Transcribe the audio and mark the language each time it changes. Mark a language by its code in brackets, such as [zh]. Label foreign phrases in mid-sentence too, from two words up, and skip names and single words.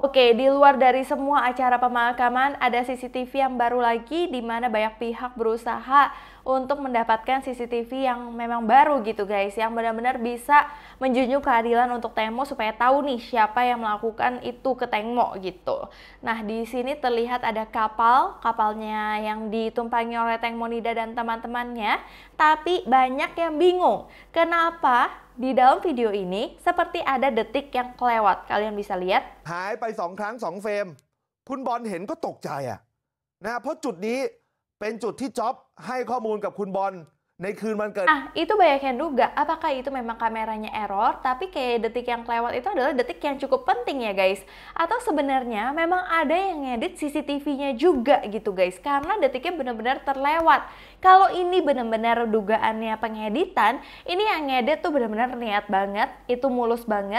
[id] Oke, di luar dari semua acara pemakaman ada CCTV yang baru lagi di mana banyak pihak berusaha untuk mendapatkan CCTV yang memang baru gitu guys, yang benar-benar bisa menjunjung keadilan untuk Tengmo supaya tahu nih siapa yang melakukan itu ke Tengmo gitu. Nah, di sini terlihat ada kapalnya yang ditumpangi oleh Tengmo Nida dan teman-temannya, tapi banyak yang bingung kenapa di dalam video ini seperti ada detik yang kelewat. Kalian bisa lihat. [th] หายไป2 ครั้ง 2 เฟรมคุณบอลเห็นก็ตกใจเพราะจุดนี้เป็นจุดที่จ๊อบให้ข้อมูลกับคุณบอลในคืนวันเกิด [id] Nah, itu banyak yang duga apakah itu memang kameranya error, tapi kayak detik yang kelewat itu adalah detik yang cukup penting ya guys. Atau sebenarnya memang ada yang ngedit CCTV-nya juga gitu guys, karena detiknya benar-benar terlewat. Kalau ini benar-benar dugaannya pengeditan, ini yang ngedit tuh benar-benar niat banget, itu mulus banget.